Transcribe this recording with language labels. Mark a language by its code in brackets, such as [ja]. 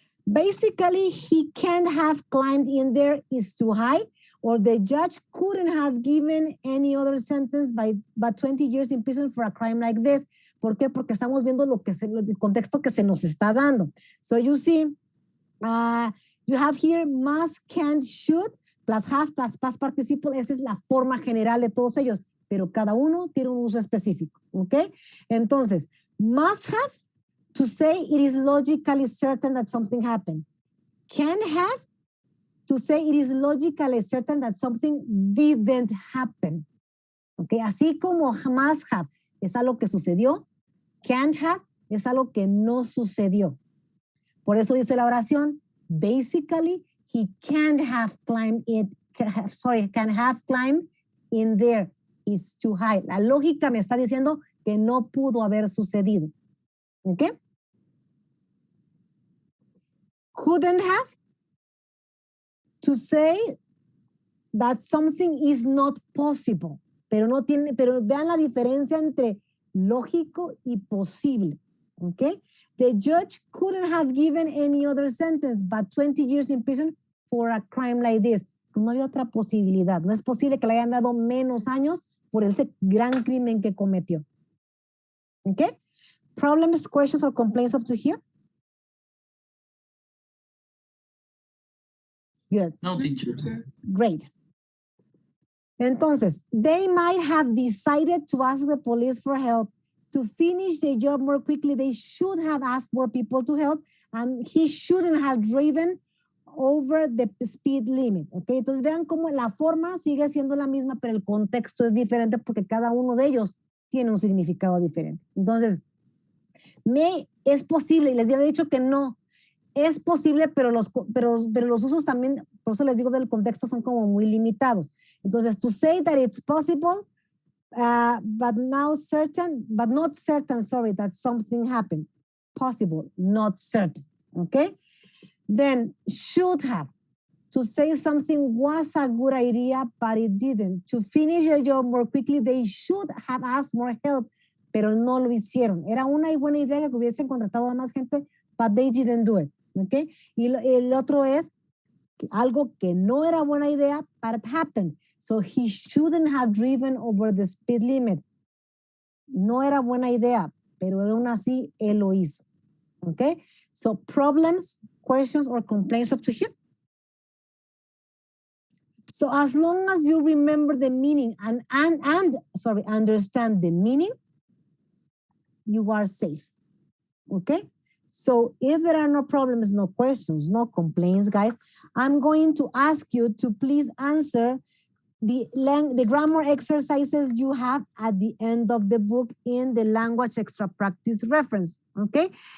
[en] Basically, he can't have climbed in there is too high, or the judge couldn't have given any other sentence but 20 years in prison for a crime like this. [es] ¿Por qué? Porque estamos viendo el contexto que se nos está dando. [en] So you see, you have here must, can't, should, plus have, plus past participle. [es] Esa es la forma general de todos ellos, pero cada uno tiene un uso específico, ¿ok? [en] Entonces, must have, to say it is logically certain that something happened. Can have, to say it is logically certain that something didn't happen. [es] Okay, así como must have es algo que sucedió, can't have es algo que no sucedió. Por eso dice la oración, [en] basically he can't have climbed can have climbed in there. It's too high. [es] La lógica me está diciendo que no pudo haber sucedido. [en] Okay? Couldn't have, to say that something is not possible. [es] Pero vean la diferencia entre lógico y posible. [en] Okay? The judge couldn't have given any other sentence but 20 years in prison for a crime like this. [es] No había otra posibilidad. No es posible que le hayan dado menos años por ese gran crimen que cometió. [en] Okay? Problems, questions, or complaints up to here? Good. No, teacher. Great. Entonces, they might have decided to ask the police for help to finish the job more quickly. They should have asked more people to help, and he shouldn't have driven over the speed limit. [es] Okay, entonces vean cómo la forma sigue siendo la misma, pero el contexto es diferente porque cada uno de ellos tiene un significado diferente. Entonces, es posible, y les había dicho que no, es posible, pero los usos también, por eso les digo del contexto, son como muy limitados. [en] Entonces, to say that it's possible, but not certain, that something happened. Possible, not certain, okay? Then, should have. To say something was a good idea, but it didn't. To finish the job more quickly, they should have asked more help, [es] pero no lo hicieron. Era una buena idea que hubiesen contratado a más gente, [en] but they didn't do it, [es] okay? Y el otro es algo que no era buena idea, [en] but it happened. So he shouldn't have driven over the speed limit. [es] No era buena idea, pero aún así él lo hizo. [en] Okay? So problems, questions, or complaints up to here. So as long as you remember the meaning and understand the meaning, you are safe. Okay? So if there are no problems, no questions, no complaints, guys, I'm going to ask you to please answer the grammar exercises you have at the end of the book in the language extra practice reference, okay?